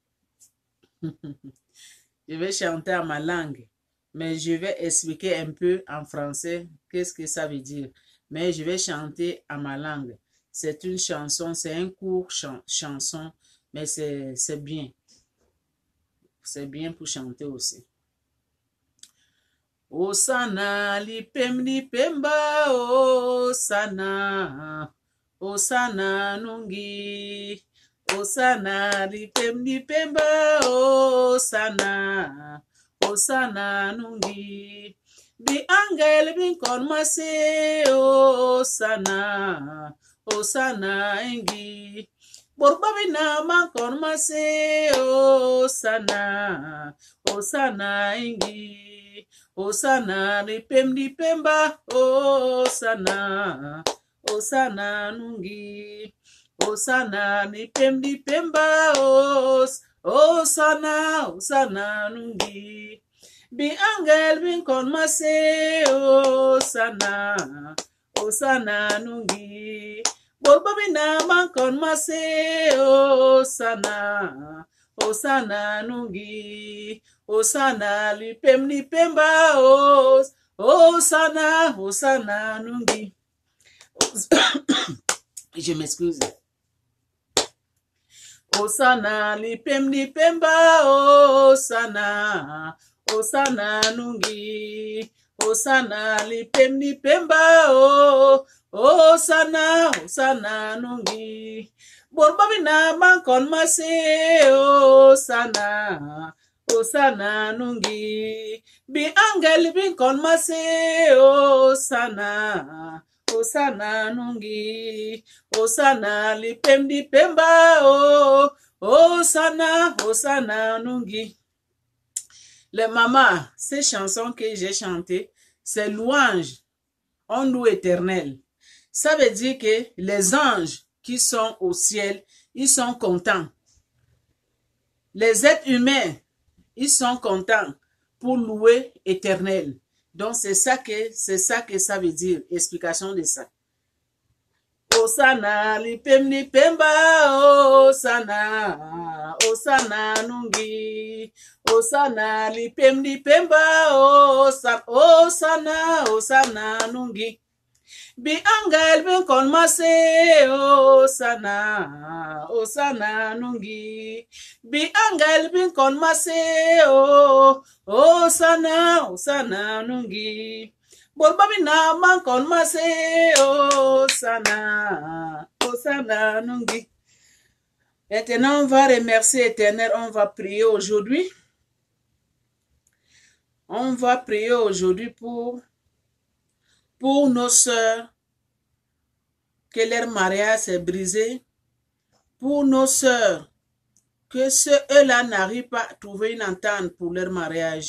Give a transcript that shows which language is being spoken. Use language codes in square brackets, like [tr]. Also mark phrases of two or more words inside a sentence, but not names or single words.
[fr] Je vais chanter à ma langue. Mais je vais expliquer un peu en français qu'est-ce que ça veut dire. Mais je vais chanter à ma langue. C'est une chanson, c'est un court chanson, mais c'est bien. C'est bien pour chanter aussi. [bas] Osana lipem lipemba, Osana, Osana nungi, Osana lipem lipemba, Osana, Osana nungi. Bi angel bin kon mase, Osana, Osana engi. Borbabina man kon mase, Osana, Osana engi. Osana lipem lipemba, Osana, Osana nungi. Osana lipem lipemba, Osana, Osana nungi. Bi angel bin kon mase, Osana, Osana nungi. Borbabina man kon mase, Osana, Osana nungi. Osana lipem lipemba, Osana, Osana nungi. [fr] Je m'excuse. [bas] Osana lipem lipemba, Osana, Osana nungi. Osana lipem lipemba, Osana, Osana nungi. Borbabina man kon mase, Osana, Osana nungi. Bi angel bin kon mase, Osana, Osana nungi. Osana lipem lipemba, Osana, Osana nungi. [fr] Les mamans, ces chansons que j'ai chantées, c'est louange. On loue Éternel. Ça veut dire que les anges qui sont au ciel, ils sont contents. Les êtres humains, ils sont contents pour louer Éternel. Donc c'est ça que ça veut dire. Explication de ça. [bas] Osana lipem lipemba, Osana, Osana nungi. Osana lipem lipemba, Osana, Osana nungi. Bi angel bin kon mase o sana nungi. Bi angel bin kon mase o sana nungi. Bolba bina man kon mase o sana nungi. [fr] Maintenant, on va remercier l'Éternel, on va prier aujourd'hui. On va prier aujourd'hui pour nos sœurs, que leur mariage s'est brisé. Pour nos sœurs, que eux-là n'arrivent pas à trouver une entente pour leur mariage.